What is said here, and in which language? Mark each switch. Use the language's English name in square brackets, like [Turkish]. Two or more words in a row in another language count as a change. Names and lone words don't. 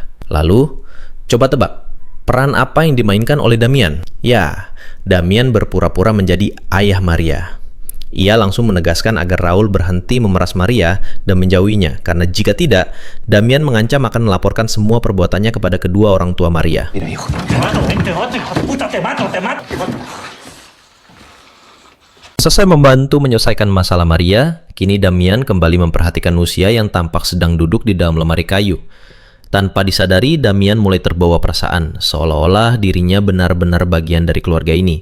[Indonesian] Lalu, coba tebak, peran apa yang dimainkan oleh Damian? Ya, Damian berpura-pura menjadi ayah Maria. Ia langsung menegaskan agar Raul berhenti memeras Maria dan menjauhinya, karena jika tidak, Damian mengancam akan melaporkan semua perbuatannya kepada kedua orang tua Maria. [Spanish] Mira, hijo. Te mato, hijo de puta, te mato, te mato. [Indonesian] Selesai membantu menyelesaikan masalah Maria, kini Damian kembali memperhatikan Lucia yang tampak sedang duduk di dalam lemari kayu. Tanpa disadari, Damian mulai terbawa perasaan, seolah-olah dirinya benar-benar bagian dari keluarga ini.